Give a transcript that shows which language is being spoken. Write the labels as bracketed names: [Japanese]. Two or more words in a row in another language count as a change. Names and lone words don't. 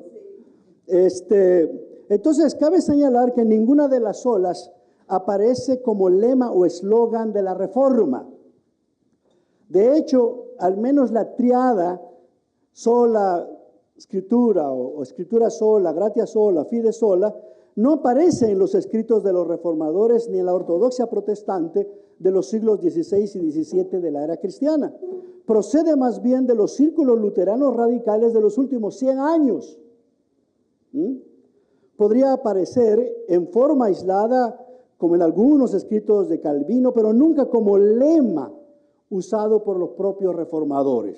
[Spanish] Entonces, cabe señalar que ninguna de las solas aparece como lema o eslogan de la Reforma. De hecho, al menos la triada sola escritura o escritura sola, [Latin] gratia sola, fide sola, [Spanish] no aparece en los escritos de los reformadores ni en la ortodoxia protestante de los siglos XVI y XVII de la era cristiana. Procede más bien de los círculos luteranos radicales de los últimos 100 años. Podría aparecer en forma aislada, como en algunos escritos de Calvino, pero nunca como lema usado por los propios reformadores.